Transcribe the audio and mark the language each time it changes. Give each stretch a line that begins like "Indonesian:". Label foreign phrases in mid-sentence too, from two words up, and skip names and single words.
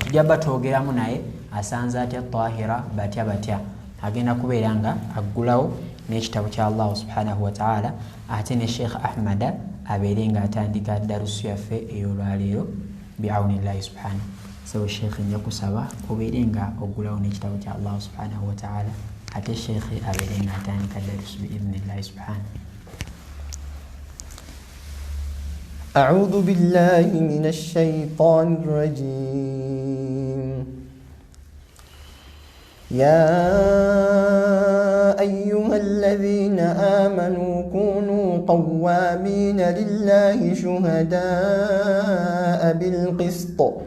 Ganda: Tujja batwogeramu naye asanze atya Tahira batya agenda kubeera nga aggulawo n'ekitabo kya Allah
Arabic: سبحانه وتعالى
Ganda: ate ne Sheikh Ahmad abeere nga atandika darusu yaffe ey'olwaleero
Arabic: بعون الله سبحانه.
Ganda: So Sheikh nja kusaba kubeere nga oggulawo n'ekitabo kya Allah
Arabic: سبحانه وتعالى
Ganda: ate Sheikh abeere nga atandika darusu
Arabic: بإذن الله سبحانه. أعوذ بالله من الشيطان الرجيم. يا أيها الذين آمنوا كونوا قوامين لله شهداء بالقسط